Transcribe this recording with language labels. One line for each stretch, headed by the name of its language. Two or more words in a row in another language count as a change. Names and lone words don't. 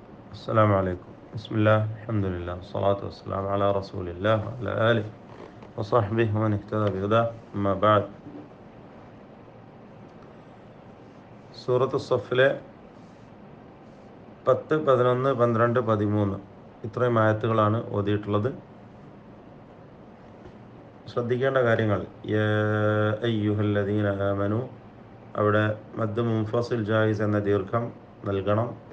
Arabic: السلام عليكم. بسم الله، الحمد لله، والصلاة والسلام على رسول الله وعلى آله وصحبه ومن اهتدى بهداه. أما بعد.
Malayalam: സൂറത്ത് സഫിലെ 10, 11, 12, 13 ഇത്രയും ആയത്തുകളാണ് ഓതിയിട്ടുള്ളത്. ശ്രദ്ധിക്കേണ്ട കാര്യങ്ങൾ:
Arabic: يا أيها الذين آمنوا,
Malayalam: അവിടെ
Arabic: مد منفصل جائز
Malayalam: എന്ന ദീർഘം നൽകണം.